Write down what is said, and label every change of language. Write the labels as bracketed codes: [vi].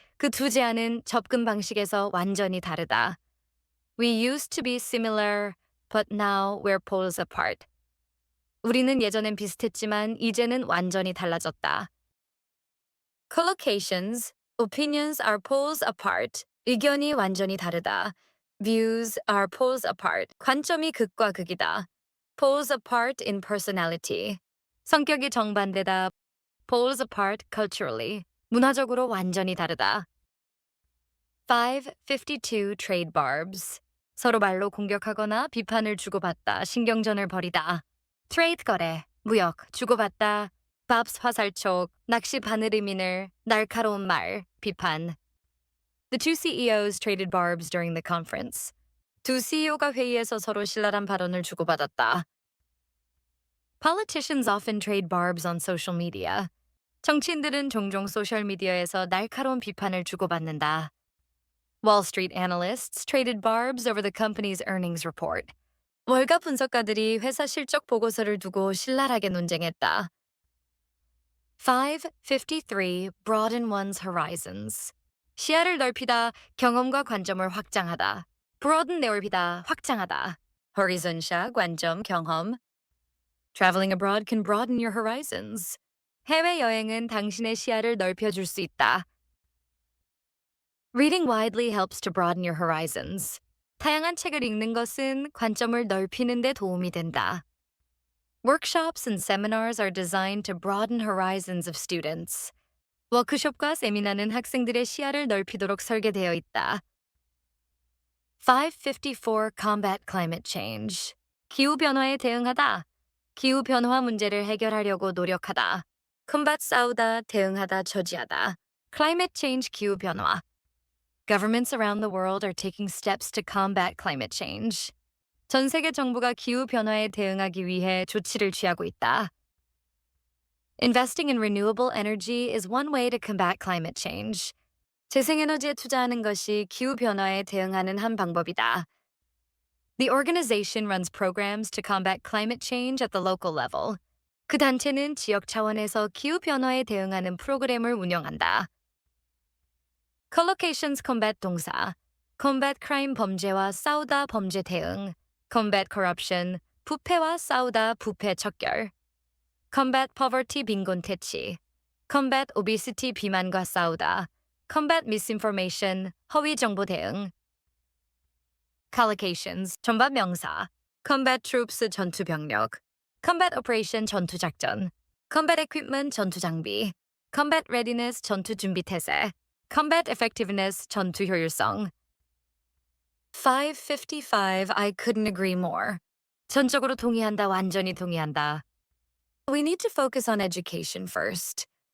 [ko] 그 두 제안은 접근 방식에서 완전히 다르다. [en] We used to be similar, but now we're poles apart. [ko] 우리는 예전엔 비슷했지만 이제는 완전히 달라졌다. [en] Collocations. Opinions are poles apart. [ko] 의견이 완전히 다르다. [en] Views are poles apart. [ko] 관점이 극과 극이다. [en] Poles apart in personality. [ko] 성격이 정반대다. [en] Poles apart culturally. [ko] 문화적으로 완전히 다르다. [en] 552 trade barbs. [ko] 서로 말로 공격하거나 비판을 주고받다. 신경전을 벌이다. Trade 거래, 무역, 주고받다. Bobs 화살촉, 낚시 바늘 미늘, 날카로운 말, 비판. [en] The two CEOs traded barbs during the conference. [ko] 두 CEO가 회의에서 서로 신랄한 발언을 주고받았다. [en] Politicians often trade barbs on social media. [ko] 정치인들은 종종 소셜미디어에서 날카로운 비판을 주고받는다. [en] Wall Street analysts traded barbs over the company's earnings report. [ko] 월가 분석가들이 회사 실적 보고서를 두고 신랄하게 논쟁했다. [en] 553 broaden one's horizons. [ko] 시야를 넓히다, 경험과 관점을 확장하다. broaden 넓히다, 확장하다. horizon 시야, 관점, 경험. [en] Traveling abroad can broaden your horizons. [ko] 해외 여행은 당신의 시야를 넓혀줄 수 있다. [en] Reading widely helps to broaden your horizons. [ko] 다양한 책을 읽는 것은 관점을 넓히는 데 도움이 된다. [en] Workshops and seminars are designed to broaden horizons of students. [ko] 워크숍과 세미나는 학생들의 시야를 넓히도록 설계되어 있다. [en] 554 Combat climate change. [ko] 기후변화에 대응하다. 기후변화 문제를 해결하려고 노력하다. Combat 싸우다, 대응하다, 저지하다. [en] Climate change 기후변화. Governments around the world are taking steps to combat climate change. [ko] 전 세계 정부가 기후 변화에 대응하기 위해 조치를 취하고 있다. [en] Investing in renewable energy is one way to combat climate change. [ko] 재생에너지에 투자하는 것이 기후 변화에 대응하는 한 방법이다. [en] The organization runs programs to combat climate change at the local level. [ko] 그 단체는 지역 차원에서 기후 변화에 대응하는 프로그램을 운영한다. Collocations combat 동사. combat crime 범죄와 싸우다 범죄 대응. [en] combat corruption. [ko] 부패와 싸우다 부패 척결. combat poverty 빈곤 퇴치. [en] combat obesity 비만과 싸우다. [ko] combat misinformation. 허위 정보 대응. Collocations 전반 명사. combat troops 전투 병력. combat operation 전투 작전. combat equipment 전투 장비. combat readiness 전투 준비 태세. combat effectiveness 전투 효율성. [en] 555 I couldn't agree more. [ko] 전적으로 동의한다, 완전히 동의한다. [en] We need to focus on education first.